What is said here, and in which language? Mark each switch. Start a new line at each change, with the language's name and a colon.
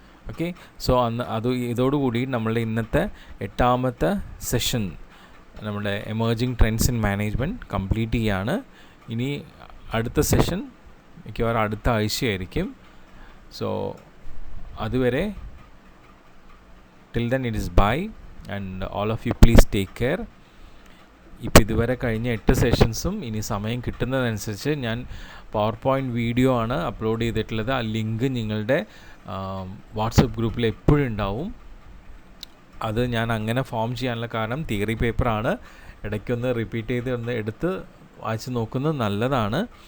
Malayalam: Okay, so ഇതോടുകൂടി നമ്മളുടെ ഇന്നത്തെ 8ാമത്തെ സെഷൻ നമ്മുടെ emerging trends in management complete ചെയ്യാണ്. ഇനി അടുത്ത സെഷൻ മിക്കവാറും അടുത്ത ആഴ്ചയായിരിക്കും. സോ അതുവരെ
English: till then it is bye, and all of you please take care.
Malayalam: ഇപ്പോൾ ഇതുവരെ കഴിഞ്ഞ 8 സെഷൻസും ഇനി സമയം കിട്ടുന്നതനുസരിച്ച് ഞാൻ പവർ പോയിൻറ്റ് വീഡിയോ ആണ് അപ്ലോഡ് ചെയ്തിട്ടുള്ളത്. ആ ലിങ്ക് നിങ്ങളുടെ വാട്സപ്പ് ഗ്രൂപ്പിൽ എപ്പോഴും ഉണ്ടാവും. അത് ഞാൻ അങ്ങനെ ഫോം ചെയ്യാനുള്ള കാരണം തിയറി പേപ്പറാണ്. ഇടയ്ക്കൊന്ന് റിപ്പീറ്റ് ചെയ്ത് ഒന്ന് എടുത്ത് വായിച്ച് നോക്കുന്നത് നല്ലതാണ്.